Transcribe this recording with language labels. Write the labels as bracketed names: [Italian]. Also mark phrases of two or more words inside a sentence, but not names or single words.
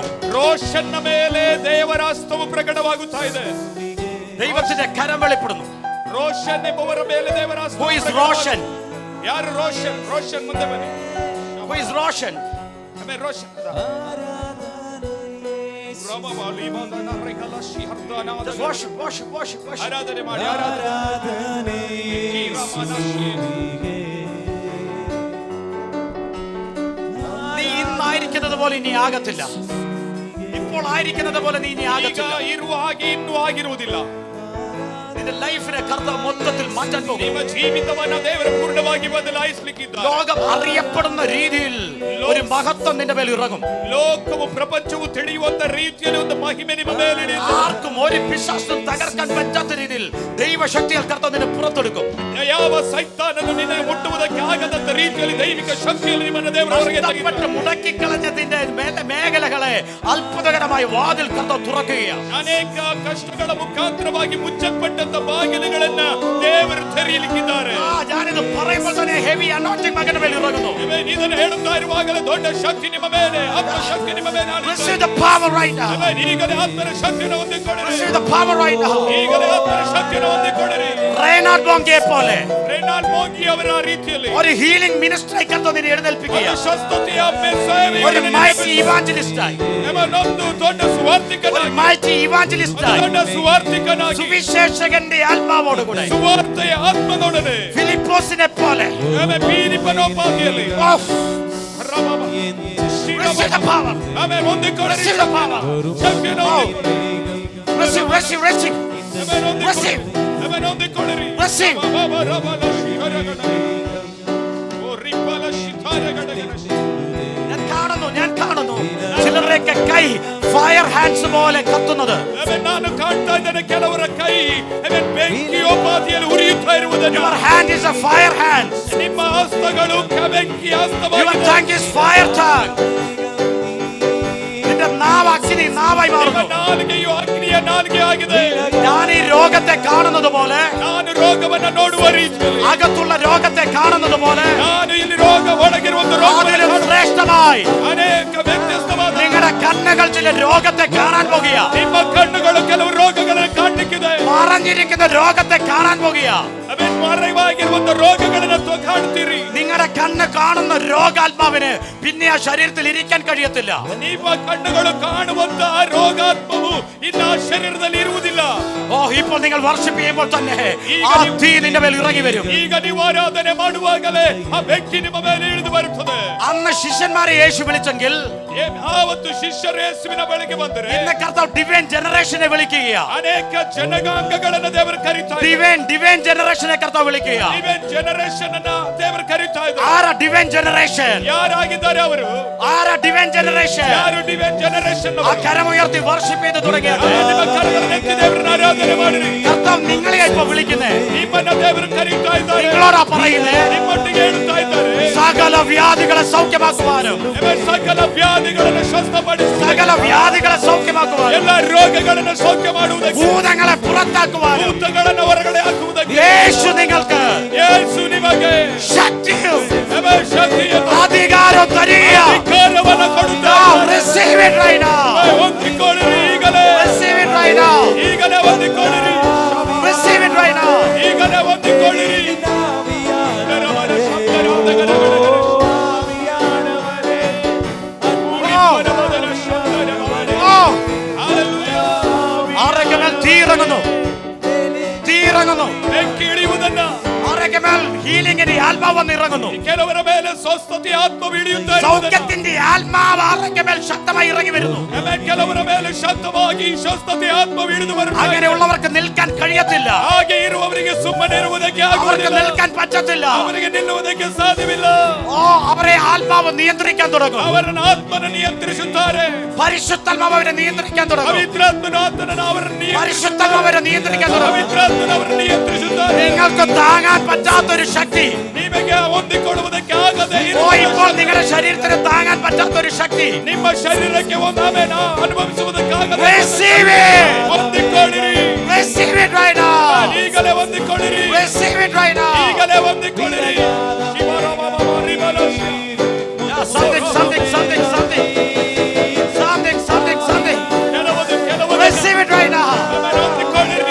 [Kannada] ರೋಷನ್ನ ಮೇಲೆ ದೇವರ ಹಸ್ತವು ಪ್ರಕಟವಾಗುತ್ತಾ ಇದೆ. [Malayalam] ദൈവത്തിന്റെ കരം വെളിപ്പെടുന്നു. [Kannada] ರೋಷನ್ ಎಂಬುವರ ಮೇಲೆ ದೇವರ ಹಸ್ತವು [English] Who is [Kannada] ಪ್ರಕಟವಾಗುತ್ತಾ [English] Roshan? [Kannada] ಇದೆ. ಯಾರು ರೋಷನ್? ರೋಷನ್ ಮುಂದೆ ಬನ್ನಿ. [English] Who is Roshan? [Kannada] ಆಮೇಲೆ ರೋಷನ್ [English] Just worship, worship, worship, worship. [Kannada] ಆರಾಧನೆ ಮಾಡಿ, ಆರಾಧನೆ. [Malayalam] നീ ഇന്നായിരിക്കുന്നത് പോലെ ഇനി ആകത്തില്ല. ഇപ്പോൾ ആയിരിക്കുന്നത് പോലെ നീ ഇനി [Kannada] ಈಗ [Malayalam] ആകത്തില്ല. [Kannada] ಇರುವ ಹಾಗೆ ಇನ್ನೂ ಆಗಿರುವುದಿಲ್ಲ. [Malayalam] നിന്റെ ലൈഫിനെ കർത്താവ് മൊത്തത്തിൽ മാറ്റാൻ പോകും. [Kannada] ನಿಮ್ಮ ಜೀವಿತವನ್ನ ದೇವರು ಪೂರ್ಣವಾಗಿ ಬದಲಾಯಿಸಲಿಕ್ಕಿದ್ದಾರೆ. [Malayalam] ലോകം അറിയപ്പെടുന്ന രീതിയിൽ ഒരു മഹത്വം നിന്റെ മേൽ ഇറങ്ങും. [Kannada] ಲೋಕವು ಪ್ರಪಂಚವು ತಿಳಿಯುವಂತ ರೀತಿಯಲ್ಲಿ ಒಂದು ಮಹಿಮೆ ನಿಮ್ಮ ಮೇಲೆ ಇಳಿಯುತ್ತದೆ. [Malayalam] ആർക്കും ഒരു പിശാചിനും തകർക്കാൻ പറ്റാത്ത രീതിയിൽ ദൈവശക്തിയാൽ കർത്താവ് നിന്നെ പുറത്തെടുക്കും. [Kannada] ಯಾವ ಸೈತಾನನು ನಿನಗೆ ಮುಟ್ಟುವುದಕ್ಕೆ ಆಗದಂತ ರೀತಿಯಲ್ಲಿ ದೈವಿಕ ಶಕ್ತಿಯಲ್ಲಿ ನಿಮ್ಮನ್ನು ದೇವರು ಹೊರಗೆ [Malayalam] നഷ്ടപ്പെട്ട് മുടക്കിക്കളഞ്ഞതിന്റെ മേഖലകളെ അത്ഭുതകരമായ വാതിൽ കർത്താവ് തുറക്കുകയാണ്. [Kannada] ಅನೇಕ ಕಷ್ಟಗಳ ಮುಖಾಂತರವಾಗಿ ಮುಚ್ಚಲ್ಪಟ್ಟಂತ ಬಾಗಿಲುಗಳನ್ನ ದೇವರು ತೆರೆಯಲಿಕ್ಕಿದ್ದಾರೆ. [Malayalam] ഞാനിത് പറയുമ്പോൾ തന്നെ [English] heavy anointing [Malayalam] മകന്റെ മേൽ ഇറങ്ങുന്നു. [Kannada] ಇದನ್ನು ಹೇಳುತ್ತಾ ಇರುವಾಗಲೇ ದೊಡ್ಡ ಶಕ್ತಿ ನಿಮ್ಮ ಮೇಲೆ, ಆತ್ಮ ಶಕ್ತಿ ನಿಮ್ಮ ಮೇಲೆ [English] Receive the power right now. [Kannada] ಈಗಲೇ ಆತ್ಮನ ಶಕ್ತಿಯನ್ನು ಹೊಂದಿಕೊಳ್ಳಿರಿ. [English] Receive the power right now. [Kannada] ಈಗಲೇ ಆತ್ಮನ ಶಕ್ತಿಯನ್ನು ಹೊಂದಿಕೊಳ್ಳಿರಿ. [Malayalam] റെയ്നാർഡ് ബോങ്കയെ പോലെ [Kannada] ರೆನಾಲ್ಡ್ ಮೋಂಗಿ ಅವರ ರೀತಿಯಲ್ಲಿ [Malayalam] ഒരു [English] healing ministry [Malayalam] കർത്താവ് നിന്നെ എഴുന്നേൽപ്പിക്കുകയാണ്. [Kannada] ಸ್ವಸ್ಥತೆಯ ಸೇವೆ, [Malayalam] ഒരു [English] mighty evangelist, [Kannada] ಒಂದು ದೊಡ್ಡ ಸುವಾರ್ತಿಕನಾಗಿ, [English] mighty evangelist, [Kannada] ದೊಡ್ಡ ಸುವಾರ್ತಿಕನಾಗಿ, [Malayalam] സുവിശേഷകന്റെ ആത്മാവോടുകൂടെ [Kannada] ಸುವಾರ್ತೆಯ ಆತ್ಮನೊಡನೆ, [Malayalam] ഫിലിപ്പോസിനെ പോലെ [Kannada] ಫಿಲಿಪ್ಪನೋಪಾದಿಯಲ್ಲಿ [English] Receive the power. [Kannada] ಆಮೇಲೆ ಹೊಂದಿಕೊಳ್ಳಿರಿ. [English] Receive the power. [Kannada] ಶಕ್ತಿಯನ್ನು [English] Receive, receive, receive. Receive. [Kannada] ಆಮೇಲೆ ಹೊಂದಿಕೊಳ್ಳಿರಿ. [English] Receive. [Malayalam] ഞാൻ കാണുന്നു ചിലരുടെയൊക്കെ കൈ [English] fire hands [Malayalam] പോലെ കത്തുന്നത്. [Kannada] ನಾನು ಕಾಣ್ತಾ ಇದ್ದೇನೆ ಕೆಲವರ ಕೈ ಬೆಂಕಿಯೋಪಾದಿಯಲ್ಲಿ ಉರಿಯುತ್ತಾ ಇರುವುದನ್ನು. [English] Your hand is a fire hand. [Kannada] ನಿಮ್ಮ ಹಸ್ತಗಳು ಬೆಂಕಿ [English] Your [Kannada] ಹಸ್ತವಾಗಿದೆ. [English] tongue is fire tongue. [Malayalam] നിന്റെ നാവ് അഗ്നി നാവായി [Kannada] ನಿಮ್ಮ [Malayalam] മാറുന്നു. [Kannada] ನಾಲಿಗೆಯು ಅಗ್ನಿಯ ನಾಲಿಗೆ ಆಗಿದೆ. [Malayalam] ഞാൻ ഈ രോഗത്തെ കാണുന്നത് പോലെ, [Kannada] ನಾನು ರೋಗವನ್ನ ನೋಡುವ ರೀತಿಯಲ್ಲಿ, [Malayalam] അകത്തുള്ള രോഗത്തെ കാണുന്നത് പോലെ [Kannada] ನಾನು ಇಲ್ಲಿ ರೋಗ ಒಳಗಿರುವ [Malayalam] അതിലും ശ്രേഷ്ഠ വ്യത്യസ്തമായി [Kannada] ಅನೇಕ ವ್ಯತ್ಯಸ್ತವಾದ [Malayalam] നിങ്ങളുടെ കണ്ണുകൾ ചില രോഗത്തെ കാണാൻ പോകുക. [Kannada] ನಿಮ್ಮ ಕಣ್ಣುಗಳು ಕೆಲವು ರೋಗಗಳನ್ನು ಕಾಣಲಿಕ್ಕಿದೆ. [Malayalam] മറഞ്ഞിരിക്കുന്ന രോഗത്തെ കാണാൻ പോകുക. [Kannada] മറവാಗಿರುವಂತ ರೋಗಗಳನ್ನು ಕಾಣ್ತೀರಿ. [Malayalam] നിങ്ങളുടെ കണ്ണ് കാണുന്ന രോഗാത്മാവിന് പിന്നെ ആ ശരീരത്തിൽ ഇരിക്കാൻ കഴിയത്തില്ല. [Kannada] ನಿಮ್ಮ ಕಣ್ಣುಗಳು ಕಾಣುವಂತ ರೋಗಾತ್ಮವು ಇನ್ನು ಆ ಶರೀರದಲ್ಲಿ ಇರುವುದಿಲ್ಲ. [Malayalam] ഓ, ഇപ്പോൾ നിങ്ങൾ വർഷിപ്പ് ചെയ്യുമ്പോൾ തന്നെ ആ തീ നിന്റെ മേൽ ഇറങ്ങി വരും. [Kannada] ಈಗ ನೀವು ಆರಾಧನೆ ಮಾಡುವಾಗಲೇ ಆ ಬೆಂಕಿ ನಿಮ್ಮ ಮೇಲೆ ಇಳಿದು ಬರುತ್ತದೆ. [Malayalam] അന്ന് ശിഷ്യന്മാരെ യേശു വിളിച്ചെങ്കിൽ [Kannada] ಆವತ್ತು ಶಿಷ್ಯರು ಯೇಸುವಿನ ಬಳಿಗೆ ಬಂದರೆ [Malayalam] ഇന്ന് കർത്താവ് [English] divine generation [Malayalam] വിളിക്കുക. [Kannada] ಅನೇಕ ಜನಾಂಗಗಳನ್ನು ದೇವರು ಕರೀತಾರೆ. [English] divine generation [Malayalam] കർത്താവ് വിളിക്കുക. [English] divine generation [Kannada] ಅನ್ನ ದೇವರು ಕರೀತಾ ಇದ್ದಾರೆ. [Malayalam] ആരാ [English] divine generation? [Kannada] ಯಾರಾಗಿದ್ದಾರೆ ಅವರು? [Malayalam] ആരാ [English] divine generation? [Kannada] ಯಾರು [English] divine generation? [Malayalam] ആ കരമുയർത്തി വർഷിപ്പ് ചെയ്ത് തുടങ്ങിയത് [Kannada] ನಿಮ್ಮ ಕರಗಳನ್ನು ಎತ್ತಿ ದೇವರನ್ನ ಆರಾಧನೆ ಮಾಡಿರಿ. [Malayalam] കർത്താവ് നിങ്ങളെ ഇപ്പോ വിളിക്കുന്നേ. [Kannada] ನಿಮ್ಮನ್ನ ದೇವರು ಕರೀತಾ ಇದ್ದಾರೆ. [Malayalam] നിങ്ങളോടാ പറയുന്നേ. [Kannada] ನಿಮ್ಮೊಟ್ಟಿಗೆ ಹೇಳುತ್ತಾ ಇದ್ದಾರೆ. [Malayalam] സകല വ്യാധികളെ സൗഖ്യമാക്കുവാനും [Kannada] ಸಕಲ ವ್ಯಾಧಿಗಳನ್ನು ಸ್ವಸ್ಥಪಡಿಸಿ [Malayalam] സകല വ്യാധികളെ സൗഖ്യമാക്കുവാനും [Kannada] ಎಲ್ಲ ರೋಗಗಳನ್ನು ಸೌಖ್ಯ ಮಾಡುವುದಕ್ಕೆ [Malayalam] ഭൂതങ്ങളെ പുറത്താക്കുവാനും [Kannada] ಭೂತಗಳನ್ನು ಹೊರಗಡೆ ಹಾಕುವುದಕ್ಕೆ [Malayalam] യേശു നിങ്ങൾക്ക് [Kannada] ಯೇಸು ನಿಮಗೆ [Malayalam] ശക്തിയും [Kannada] ಶಕ್ತಿಯನ್ನು [Malayalam] അധികാരവും തരിക. [Kannada] ಅಧಿಕಾರವನ್ನು ಕೊಡುತ್ತಾರೆ. [English] Receive it right now. [Kannada] ಹೊಂದಿಕೊಳ್ಳಿರಿ ಈಗಲೇ. [English] Receive it right now. [Kannada] ಈಗಲೇ ಹೊಂದಿಕೊಳ್ಳಿರಿ. [English] Receive it right now. [Kannada] ಈಗಲೇ ಹೊಂದಿಕೊಳ್ಳಿರಿ. [Malayalam] ആരൊക്കെ മേൽ തീയിറങ്ങുന്നു? തീയിറങ്ങുന്നു. [Kannada] ಬೆಂಕಿ ಇಳಿಯುವುದನ್ನ [Malayalam] ആരൊക്കെ മേൽ ഹീലിംഗിന്റെ ആത്മാവ് വന്ന് ഇറങ്ങുന്നു? [Kannada] ಕೆಲವರ ಮೇಲೆ ಸ್ವಸ್ಥತೆ ಆತ್ಮ ಇಳಿಯುತ್ತಾರೆ. [Malayalam] സൗഖ്യത്തിന്റെ ആത്മാവ് ആരൊക്കെ മേൽ ശക്തമായി ഇറങ്ങി വരുന്നു? [Kannada] ಕೆಲವರ ಮೇಲೆ ಶಕ್ತವಾಗಿ ಸ್ವಸ್ಥತೆ ಆತ್ಮ ಇಳಿದು ಬರುತ್ತದೆ. [Malayalam] അങ്ങനെയുള്ളവർക്ക് നിൽക്കാൻ കഴിയത്തില്ല. [Kannada] ಹಾಗೆ ಇರುವವರಿಗೆ ಸುಮ್ಮನೆ ಇರುವುದಕ್ಕೆ [Malayalam] അവർക്ക് [Kannada] ಆಗುವುದಿಲ್ಲ. [Malayalam] നിൽക്കാൻ പറ്റത്തില്ല. [Kannada] ಅವರಿಗೆ ನಿಲ್ಲುವುದಕ್ಕೆ ಸಾಧ್ಯವಿಲ್ಲ. [Malayalam] ഓ, അവരെ ആത്മാവ് നിയന്ത്രിക്കാൻ തുടങ്ങും. [Kannada] ಅವರನ್ನು ಆತ್ಮನ ನಿಯಂತ್ರಿಸುತ್ತಾರೆ. [Malayalam] പരിശുദ്ധാത്മാവ് അവരെ നിയന്ത്രിക്കാൻ തുടങ്ങും. [Kannada] ಪವಿತ್ರಾತ್ಮನು ಆತನನ್ನು ಅವರನ್ನು [Malayalam] പരിശുദ്ധാത്മാവ് അവരെ നിയന്ത്രിക്കാൻ തുടങ്ങും. [Kannada] ಪವಿತ್ರಾತ್ಮನು ಅವರನ್ನು ನಿಯಂತ್ರಿಸುತ್ತಾರೆ. [Malayalam] നിങ്ങൾക്ക് താങ്ങാൻ പറ്റാത്തൊരു ശക്തി, [Kannada] ನಿಮಗೆ ಹೊಂದಿಕೊಳ್ಳುವುದಕ್ಕೆ ಆಗದೆ [Malayalam] ഓ, ഇപ്പോൾ നിങ്ങളുടെ ശരീരത്തിന് താങ്ങാൻ പറ്റാത്തൊരു ശക്തി [Kannada] ನಿಮ್ಮ ಶರೀರಕ್ಕೆ ಒಂದಾಮೇನ ಅನುಭವಿಸುವುದಕ್ಕಾಗದೆ [English] Receive it. [Kannada] ಹೊಂದಿಕೊಳ್ಳಿರಿ. [English] Receive it right now. [Kannada] ಈಗಲೇ ಹೊಂದಿಕೊಳ್ಳಿರಿ. [English] Receive it right now. [Kannada] ಈಗಲೇ ಹೊಂದಿಕೊಳ್ಳಿರಿ. [English] Yeah, something. [Kannada] ಕೆಲವರು [English] Receive it right now. [Kannada] ಹೊಂದಿಕೊಳ್ಳಿರಿ.